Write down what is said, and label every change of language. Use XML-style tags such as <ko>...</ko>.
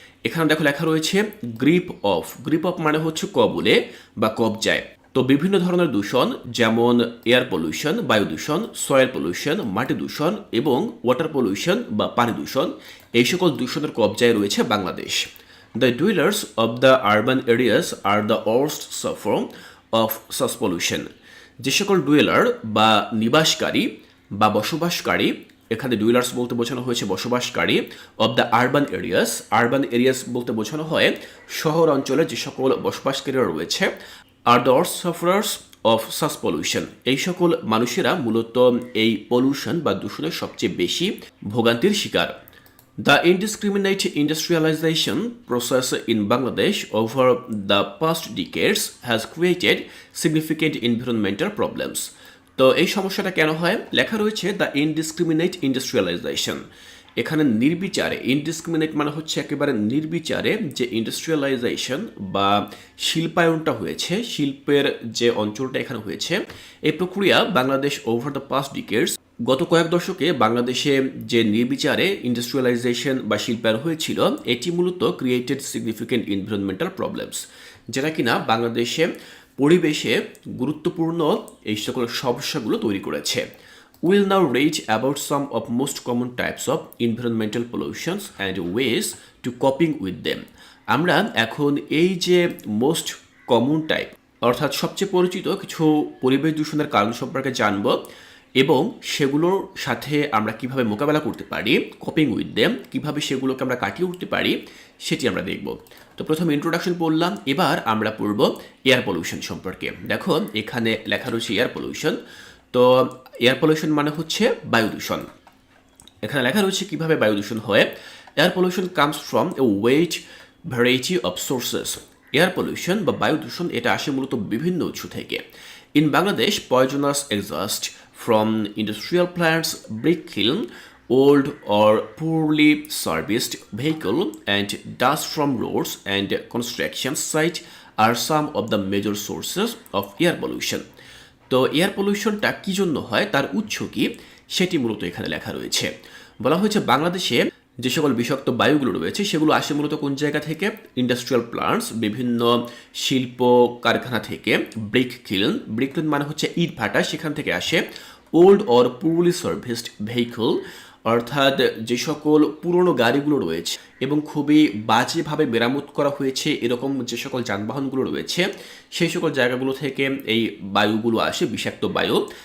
<bn>এখানে দেখো লেখা রয়েছে গ্রিপ অফ। গ্রিপ অফ মানে হচ্ছে কবলে বা কবজায়। তো বিভিন্ন ধরনের দূষণ, যেমন এয়ার পলিউশন, বায়ু দূষণ, সয়েল পলিউশন, মাটি দূষণ এবং ওয়াটার পলিউশন বা পানি দূষণ, এই সকল দূষণের কবজায় রয়েছে Bangladesh.</bn> <en>The dwellers of the urban areas are the worst sufferer of such pollution.</en> <bn>যে সকল ডুয়েলার বা নিবাসকারী বা বসবাসকারী, এখানে ডুয়েলার্স বলতে বোঝানো হয়েছে বসবাসকারী,</bn> <en>Of the urban areas.</en> <bn>Urban areas বলতে বোঝানো হয় শহর অঞ্চলে যে সকল বসবাসকারীরা রয়েছে, are</bn> <en>The worst sufferers of such pollution.</en> <bn>এই সকল মানুষেরা মূলত এই পলিউশন বা দূষণের সবচেয়ে বেশি ভোগান্তির শিকার।</bn> <en>The indiscriminate industrialization process in Bangladesh over the past decades has created significant environmental problems.</en> <bn>তো এই সমস্যাটা কেন হয়? লেখা রয়েছে</bn> <en>The indiscriminate industrialisation.</en> <bn>এখানে নির্বিচারে, ইনডিসক্রিমিনেট মানে হচ্ছে একেবারে নির্বিচারে যে ইন্ডাস্ট্রিয়ালাইজেশন বা শিল্পায়নটা হয়েছে, শিল্পের যে অঞ্চলটা এখানে হয়েছে, এই প্রক্রিয়া বাংলাদেশ</bn> <en>over the past decades,</en> <bn>গত কয়েক দশকে বাংলাদেশে যে নির্বিচারে ইন্ডাস্ট্রিয়ালাইজেশন বা শিল্পায়ন হয়েছিল, এটি মূলত</bn> <en>created significant environmental problems,</en> <bn>যেটা কিনা বাংলাদেশে পরিবেশে গুরুত্বপূর্ণ এই সকল সমস্যাগুলো তৈরি করেছে।</bn> <en>We'll now read about some of most common types of environmental pollutions and ways to coping with them.</en> <bn>আমরা এখন এই যে মোস্ট কমন টাইপ, অর্থাৎ সবচেয়ে পরিচিত কিছু পরিবেশ দূষণের কারণ সম্পর্কে জানব এবং সেগুলোর সাথে আমরা কিভাবে মোকাবেলা করতে পারি,</bn> <en>coping with them,</en> <bn>কিভাবে সেগুলোকে আমরা কাটিয়ে উঠতে পারি, সেটি আমরা দেখব। তো প্রথমে ইন্ট্রোডাকশন পড়লাম, এবার আমরা পড়ব এয়ার পলিউশন সম্পর্কে। দেখো এখানে লেখা রয়েছে এয়ার পলিউশন। তো এয়ার পলিউশন মানে হচ্ছে বায়ু দূষণ। এখানে লেখা রয়েছে কিভাবে বায়ু দূষণ হয়।</bn> <en>Air pollution comes from a wide variety of sources.</en> <bn>Air pollution বা বায়ু দূষণ এটা আসে মূলত বিভিন্ন উৎস থেকে।</bn> <en>In Bangladesh, poisonous exhaust from industrial plants, brick kiln, old or poorly serviced vehicle, and dust from roads and construction site are some of the major sources of air pollution.</en> <bn>তো এয়ার পলিউশনটা কী জন্য হয়, তার উৎস কী, সেটি মূলত এখানে লেখা রয়েছে। বলা হয়েছে বাংলাদেশে যে সকল বিষাক্ত বায়ুগুলো রয়েছে সেগুলো আসে মূলত কোন জায়গা থেকে? ইন্ডাস্ট্রিয়াল প্লান্টস, বিভিন্ন শিল্প কারখানা থেকে। ব্রিক কিলন, ব্রিক কিলন মানে হচ্ছে ইট ভাটা, সেখান থেকে আসে।</bn> <en>old or poorly serviced vehicle,</en> <bn>অর্থাৎ যে সকল পুরনো গাড়িগুলো রয়েছে এবং খুবই বাজেভাবে মেরামত করা হয়েছে এরকম যে সকল যানবাহনগুলো রয়েছে, সেই সকল জায়গাগুলো থেকে এই বায়ুগুলো আসে, বিষাক্ত বায়ু।</bn>